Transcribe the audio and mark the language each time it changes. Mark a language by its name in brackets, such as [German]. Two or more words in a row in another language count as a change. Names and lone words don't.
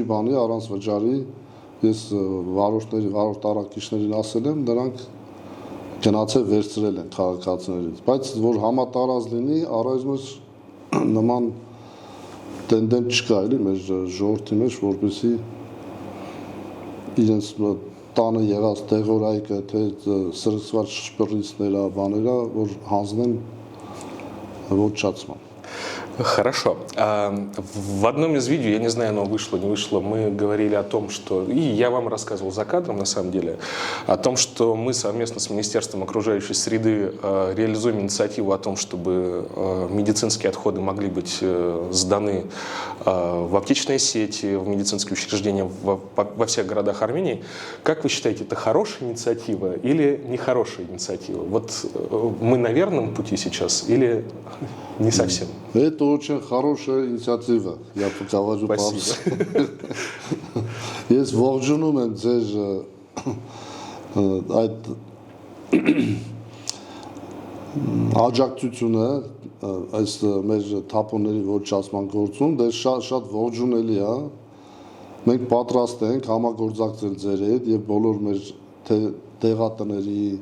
[Armenian] բանի, առանց վճարի, ես վարորդ առաքիչներին ասել եմ, նրանք գնացել վերցրել են քաղաքացիներից, բայց որ համատարած լինի, առայժմ նման տենդենս չկա էլի մեր ժողովրդի մեջ, որպեսզի իրենց տանը եղած դեղորայքը, թե սրսված շպրիցները, բաները, որ հանձնեն ոչնչացման։ [Russian] Хорошо. В одном из видео, я не знаю, оно вышло, не вышло, мы говорили о том, что, и я вам рассказывал за кадром, на самом деле, о том, что мы совместно с Министерством окружающей среды реализуем инициативу о том, чтобы медицинские отходы могли быть сданы в аптечные сети, в медицинские учреждения во всех городах Армении. Как вы считаете, это хорошая инициатива или нехорошая инициатива? Вот мы на верном пути сейчас или не совсем? Это очень хорошая инициатива, я говорю по-русски. [Armenian] Ես ողջունում եմ ձեր այդ աջակցությունը այս մեր թափոնների ոչնչացման գործում, դե շատ ողջունելի է։ Մենք պատրաստ ենք համագործակցել ձեր հետ եւ բոլոր մեր տեղատների